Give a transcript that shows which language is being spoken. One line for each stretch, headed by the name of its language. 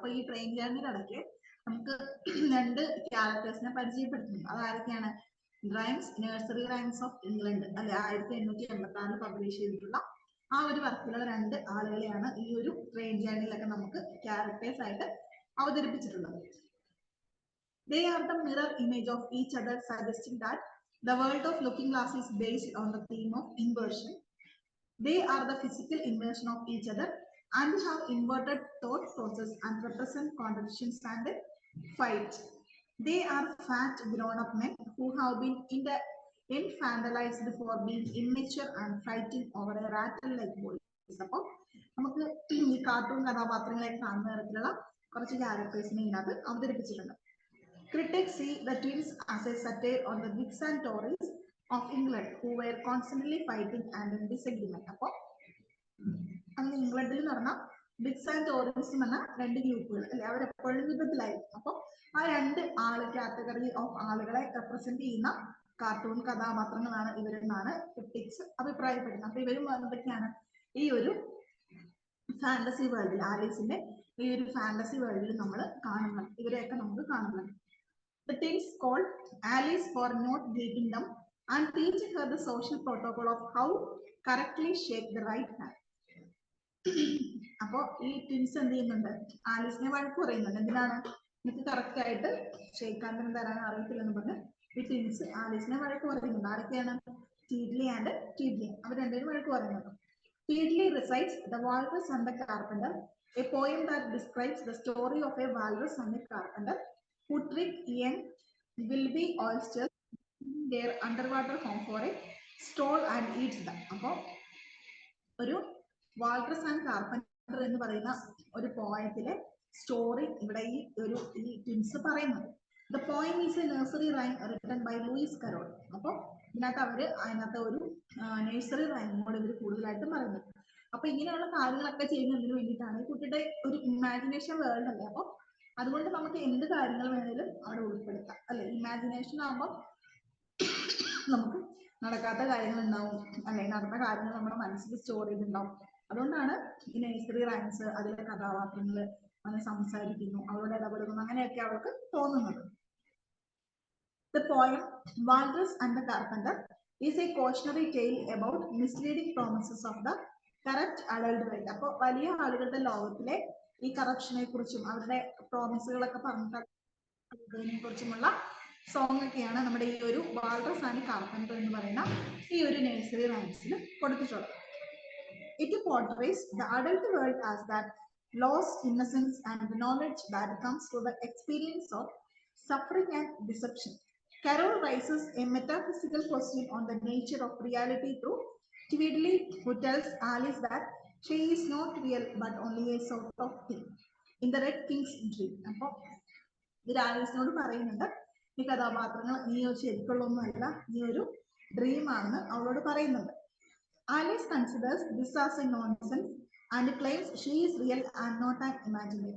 Malayalam: അപ്പൊ ഈ ട്രെയിൻ ജേർണിയിലിടയ്ക്ക് നമുക്ക് രണ്ട് ക്യാരക്ടേഴ്സിനെ പരിചയപ്പെടുത്തുന്നു. അതാരൊക്കെയാണ്? Rhymes, nursery rhymes of England അല്ലെ, 1886 പബ്ലിഷ് ചെയ്തിട്ടുള്ള ആ ഒരു വർക്കിലുള്ള രണ്ട് ആളുകളെയാണ് ഈ ഒരു ട്രെയിൻ ജേർണിയിലൊക്കെ നമുക്ക് ക്യാരക്ടേഴ്സ് ആയിട്ട് അവതരിപ്പിച്ചിട്ടുള്ളത്.
English: They are the mirror image of each other, suggesting that the world of Looking Glass is based on the theme of inversion. They are the physical inversion of each other and have inverted thought process and represent contradictions and fight. They are fat grown-up men who have been infantilized for being immature and fighting over a rattle-like voice.
Malayalam: അപ്പോൾ നമുക്ക് ഈ cartoon കഥാപാത്രങ്ങളെ കാണുന്ന തരത്തിലുള്ള കുറച്ച് ക്യാരക്ടേഴ്സിനെ ഇതിനകത്ത് അവതരിപ്പിച്ചിട്ടുണ്ട്.
English: Critics see the twins as a satire on the Whigs and Tories of England who were constantly fighting and in disagreement.
Malayalam: അപ്പോൾ അന്ന് ഇംഗ്ലണ്ടിൽ നടന്ന വിഗ്സ് ആൻഡ് ടോറീസ് എന്ന് പറഞ്ഞ രണ്ട് ഗ്രൂപ്പുകൾ അല്ലെ, അവരെപ്പോഴും യുദ്ധത്തിലായിരുന്നു. അപ്പോൾ ആ രണ്ട് കാറ്റഗറി ഓഫ് ആളുകളെ റെപ്രസെന്റ് ചെയ്യുന്ന കാർട്ടൂൺ കഥാപാത്രങ്ങളാണ് ഇവരെന്നാണ് ക്രിട്ടിക്സ് അഭിപ്രായപ്പെടുന്നത്. അപ്പൊ ഇവരും എന്തൊക്കെയാണ്? ഈ ഒരു ഫാന്റസി വേൾഡിൽ, ആലീസിന്റെ ഈ ഒരു ഫാന്റസി വേൾഡിൽ നമ്മൾ കാണുന്നത്, ഇവരെയൊക്കെ നമുക്ക് കാണുന്നത്.
English: The twins called Alice for not greeting them and teaching her the social protocol of how correctly shake the right hand.
Malayalam: അപ്പോ ഈ ട്വിൻസ് എന്ത് ചെയ്യുന്നുണ്ട്? ആലീസിനെ വഴക്ക് പറയുന്നുണ്ട്. എന്തിനാണ്? എനിക്ക് കറക്റ്റ് ആയിട്ട് ഷേക്ക് ഹാൻഡ് തരാൻ അറിയത്തില്ലെന്ന് പറഞ്ഞ് ഈ ട്വിൻസ് ആലീസിനെ വഴക്ക് പറയുന്നുണ്ട്. ആരൊക്കെയാണ്? ടീഡ്ലി ആൻഡ് ടീഡ്ലിയം. അവർ രണ്ടുപേരും വഴക്ക് പറയുന്നുണ്ട്.
English: Teedley recites The Walrus and the Carpenter, a poem that describes the story of a walrus and a carpenter who trick young Wilby oysters in their underwater home for a stroll and eats them.
Malayalam: അപ്പോൾ ഒരു വാൾറസ് and carpenter എന്ന് പറയുന്ന ഒരു പോയത്തിലെ story ഇവിടെ ഈ twins പറയുന്നത്.
English: The poem is a nursery rhyme written by Lewis Carroll.
Malayalam: അപ്പോൾ അതിനകത്ത് ഒരു നഴ്സറി റൈമോട് ഇവർ കൂടുതലായിട്ടും പറയുന്നത്. അപ്പൊ ഇങ്ങനെയുള്ള കാര്യങ്ങളൊക്കെ ചെയ്യുന്നതിന് വേണ്ടിയിട്ടാണ്. ഈ കുട്ടിയുടെ ഒരു ഇമാജിനേഷൻ വേൾഡ് അല്ലേ, അപ്പൊ അതുകൊണ്ട് നമുക്ക് എന്ത് കാര്യങ്ങൾ വേണേലും അവിടെ ഉൾപ്പെടുത്താം അല്ലെ. ഇമാജിനേഷൻ ആകുമ്പോൾ നമുക്ക് നടക്കാത്ത കാര്യങ്ങൾ ഉണ്ടാവും അല്ലെ, നടന്ന കാര്യങ്ങൾ നമ്മുടെ മനസ്സിൽ സ്റ്റോർ ചെയ്തിട്ടുണ്ടാവും. അതുകൊണ്ടാണ് ഈ നഴ്സറി റൈംസ്, അതിലെ കഥാപാത്രങ്ങൾ അങ്ങനെ സംസാരിക്കുന്നു, അവരോട് ഇടപെടുന്നു, അങ്ങനെയൊക്കെ അവർക്ക് തോന്നുന്നത്.
English: The poem Walrus and the Carpenter is a cautionary tale about misleading promises of the corrupt adult world.
Malayalam: അപ്പോൾ വലിയ ആളുകളുടെ ലോകത്തിലെ ഈ കറപ്ഷനെ കുറിച്ചും അവരുടെ പ്രോമിസുകളൊക്കെ പറഞ്ഞതിനെ കുറിച്ചുമുള്ള സോങ് ഒക്കെയാണ് നമ്മുടെ ഈ ഒരു വാൾറസ് ആൻഡ് കാർപ്പൻറ്റർ എന്ന് പറയുന്ന ഈ ഒരു നഴ്സറി റൈംസിൽ കൊടുത്തിട്ടുള്ളത്.
English: It portrays the adult world as that lost innocence and the knowledge that comes through the experience of suffering and deception. Carroll raises a metaphysical question on the nature of reality through Tweedly, who tells Alice that she is not real but only a sort of thing in the Red King's dream.
Malayalam: അപ്പോൾ ഇത് ആലീസിനോട് പറയുന്നുണ്ട്, ഈ കഥാപാത്രങ്ങൾ നീ ശരിക്കുള്ളൊന്നുമല്ല, നീ ഒരു dream ആണെന്ന് അവളോട് പറയുന്നുണ്ട്.
English: Alice considers this as a nonsense and claims she is real and not an imaginary.